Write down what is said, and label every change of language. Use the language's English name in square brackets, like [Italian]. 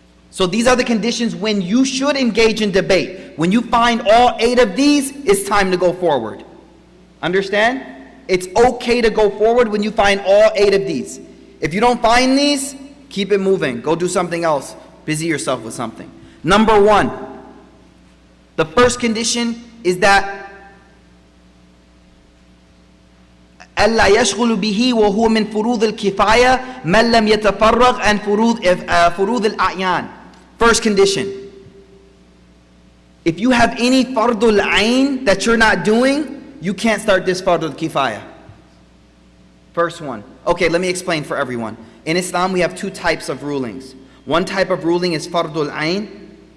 [English] So these are the conditions when you should engage in debate. When you find all 8 of these, it's time to go forward. Understand? It's okay to go forward when you find all 8 of these. If you don't find these, keep it moving. Go do something else. Busy yourself with something. Number 1, the first condition is that [Arabic] ألا يشغل به وهو من فروض الكفاية من لم يتفرغ عن فروض الأعيان. [English] First condition. If you have any fardul ayn that you're not doing, you can't start this fardul kifaya. First one. Okay, let me explain for everyone. In Islam, we have 2 types of rulings. One type of ruling is fardul ayn.